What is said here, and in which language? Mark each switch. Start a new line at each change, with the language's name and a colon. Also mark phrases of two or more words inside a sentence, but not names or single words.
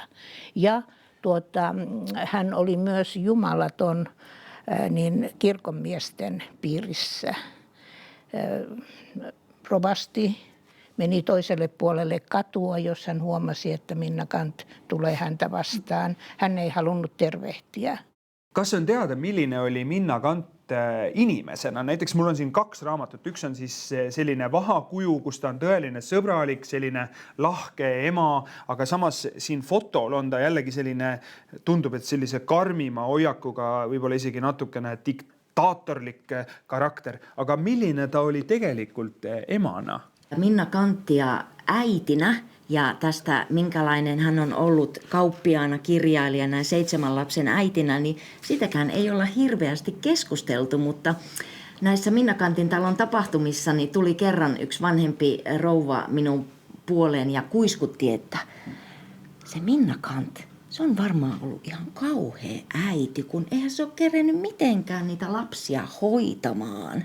Finnish: Ja hän oli myös jumalaton niin kirkonmiesten piirissä. Rovasti meni toiselle puolelle katua, jos hän huomasi, että Minna Canth tulee häntä vastaan. Hän ei halunnut tervehtiä.
Estonian: Kas on teada, milline oli Minna Canth inimesena? Näiteks mul on siin 2 raamatut. Üks on siis selline vahakuju, kus ta on tõeline sõbralik, selline lahke ema, aga samas siin fotol on ta jällegi selline, tundub, et sellise karmima hoiakuga, võib-olla isegi natukene diktaatorlik karakter. Aga milline ta oli tegelikult emana?
Finnish: Minna Canthia äitinä ja tästä, minkälainen hän on ollut kauppiaana, kirjailijana ja 7 lapsen äitinä, niin sitäkään ei olla hirveästi keskusteltu, mutta näissä Minna Canthin talon tapahtumissa niin tuli kerran yksi vanhempi rouva minun puoleen ja kuiskutti, että se Minna Canth, se on varmaan ollut ihan kauhea äiti, kun eihän se ole kerennyt mitenkään niitä lapsia hoitamaan.